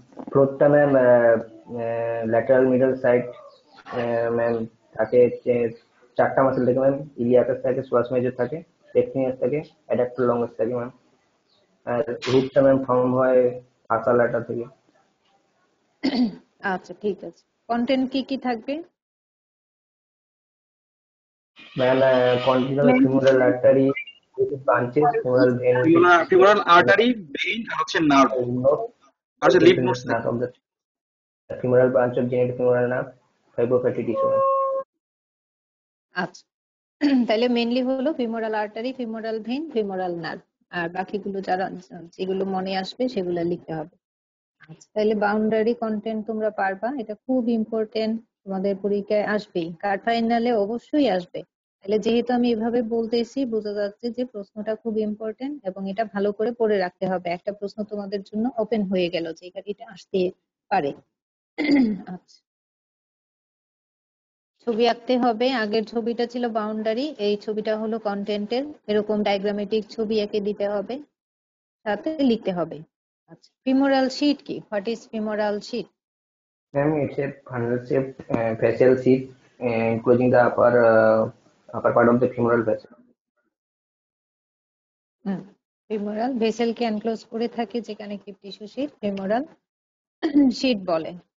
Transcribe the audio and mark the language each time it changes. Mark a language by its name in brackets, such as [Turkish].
[Bangla] ফ্লোরটা ma'am lateral middle side ma'am থাকে চারটা মাসেল থেকে ম্যাম, ইলিয়াকাস থাকে, সোয়াস মেজর থাকে, পেকনিয়াস থাকে, অ্যাডাক্টর লঙ্গাস থাকে ম্যাম। আর রুটটা ম্যাম ফর্ম হয় ফাসা ল্যাটার থেকে। আচ্ছা ঠিক আছে, কন্টেন্ট কি কি থাকবে? Ma'am continuous femoral artery branches, femoral when [English] Femoral artery, vein, [Bangla] আর হচ্ছে [English] nerve, আর হচ্ছে lymph nodes [Bangla] নার্ভ থাকে। [English] Of the femoral branch of genitofemoral nerve, fibrofatty tissue. [Bangla] আচ্ছা তাহলে মেইনলি হলো femoral artery, femoral vein, femoral nerve, আর বাকিগুলো যারা যেগুলো মনে আসবে সেগুলো লিখতে হবে। আচ্ছা তাহলে বাউন্ডারি কন্টেন্ট তোমরা পারবা, এটা খুব ইম্পর্টেন্ট, তোমাদের পরীক্ষায় আসবেই, কার ফাইনালে অবশ্যই আসবে। তাহলে যেহেতু আমি এভাবে বলতেছি বোঝা যাচ্ছে যে প্রশ্নটা খুব ইম্পর্টেন্ট এবং এটা ভালো করে পড়ে রাখতে হবে। একটা প্রশ্ন তোমাদের জন্য ওপেন হয়ে গেল যে এটা আসতে পারে। আচ্ছা ছবি আঁকতে হবে, আগের ছবিটা ছিল বাউন্ডারি, এই ছবিটা হলো কন্টেন্টের, এরকম ডায়াগ্রামেটিক ছবি এঁকে দিতে হবে, সাথে লিখতে হবে। আচ্ছা ফিমোরাল শীট কি? [English] What is femoral sheath? Ma'am, it's a funnel-shaped facial sheath enclosing the upper part of the femoral vessel. [Bangla] Femoral ভেসেলকে enclose করে থাকে যে connective tissue sheet femoral sheet বলে।